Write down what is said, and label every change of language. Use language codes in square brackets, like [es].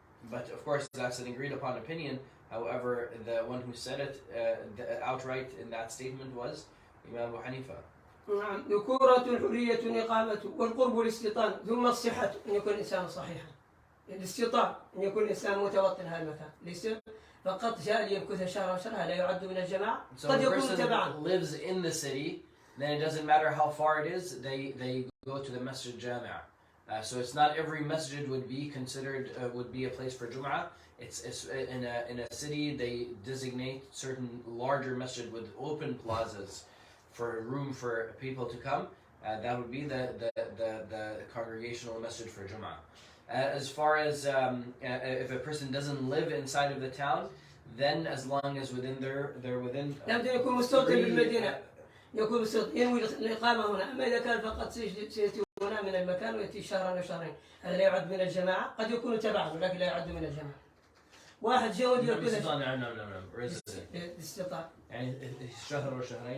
[en] But of course, that's an agreed upon opinion. However, the one who said it outright in that statement was Imam Abu Hanifa. [ar] نعم. ذكورة حرية إقامة والقرب والاستيطان ثم الصحة أن يكون الإنسان صحيحا. الاستيطان أن يكون الإنسان متوطن هذا المكان. ليس فقط جاء ليمكث شهرا وشهرا لا يعد من الجماعة. قد يكون تبعا. [en] So if a person lives in the city, then it doesn't matter how far it is. They go to the Masjid Jami'ah. So it's not every masjid would be considered would be a place for Jum'ah. It's in a city they designate certain larger masjid with open plazas for room for people to come. That would be the congregational masjid for Jum'ah. As far as if a person doesn't live inside of the town, then as long as they're within. [ar] يكون مستوطن بالمدينة. يكون مستوطن ينوي الإقامة هنا. أما إذا كان فقط سيأتي هنا من المكان ويأتي شهرا وشهرين، هذا لا يعد من الجماعة. قد يكون تبعا ولكن لا يعد من الجماعة. واحد جود يكون نعم الاستيطان. يعني شهر وشهرين.